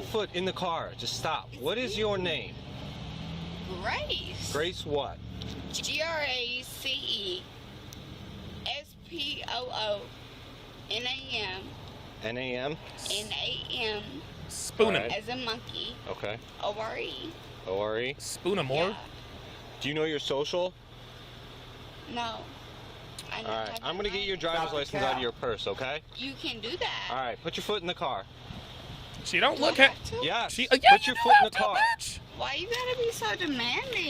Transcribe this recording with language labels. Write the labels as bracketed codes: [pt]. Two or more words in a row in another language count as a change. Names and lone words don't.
[en] your foot in the car. Just stop. What is your name? Grace. Grace what? GRACESPOONAM. N-A-M? NAM. Spoon him. Alright. As a monkey. Okay. ORE. O-R-E. Spoon him more. Yeah. Do you know your social? No. I All right. I'm going to get your driver's license out of your purse, okay? You can do that. All right. Put your foot in the car. She don't Do I look at... have to? Yes. She, Put yeah, your you foot in the do have car. to, bitch. Why you gotta be so demanding?